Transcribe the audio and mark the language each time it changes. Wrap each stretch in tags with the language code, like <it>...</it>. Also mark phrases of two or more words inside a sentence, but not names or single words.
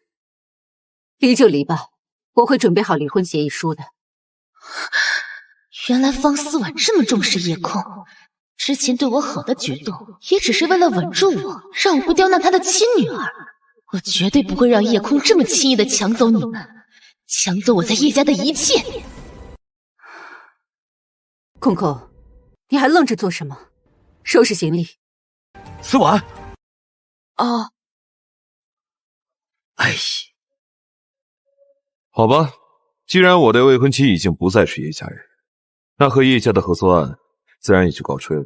<zh>離就離吧，我會準備好離婚協議書的。原來方思婉這麼重視葉空，之前對我好的舉動，也只是為了穩住我，讓我不刁難他的親女兒。我絕對不會讓葉空這麼輕易的搶走你們，搶走我在葉家的一切。空空，你還愣着做什么？收拾行李。思婉。哦。哎呀，好吧，既然我的未婚妻已经不再是叶家人，那和叶家的合作案自然也就告吹了。</zh>